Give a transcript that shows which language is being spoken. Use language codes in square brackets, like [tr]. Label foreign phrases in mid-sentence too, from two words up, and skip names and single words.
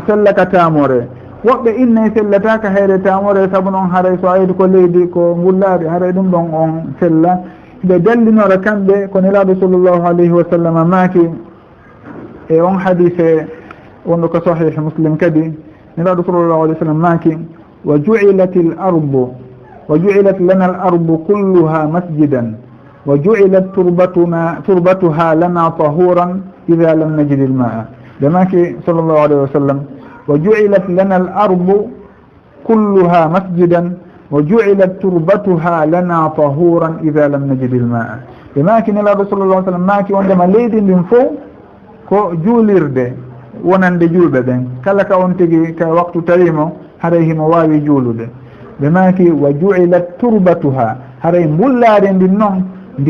[ff] sellaka tamore woɓɓe innayi sellataka hayre tamore saabu noon haray so ayde ko leydi ko ngullaari haray ɗum ɗon on sella ɓe dallinora kamɓe ko nelaɗo [ar] صلى الله عليه وسلم [ff] maaki e on hadise wonɗo ko [ar] صحيح مسلم [ff] kadi nelaɗo [ar] صلى الله عليه وسلم [ff] maaki [ar] وجعلت لنا الأرض كلها مسجدا وجعلت تربتها لنا طهورا إذا لم نجد الماء [ff] ɓe maaki [ar] صلى الله عليه وسلم وجعلت لنا الأرض كلها مسجدا وجعلت تربتها لنا طهورا إذا لم نجد الماء [ff] ɓe maaki nelaɗo [ar] صلى الله سلم [ff] maaki wondema leydi ndin fof ko juulirde wonande julɓe ɓen kala ka on tigi ka waktu tawimo haray himo wawi juulude ɓe maaki [ar] وجعلت تربتها [ff] haray mbullaade ndin noon ndi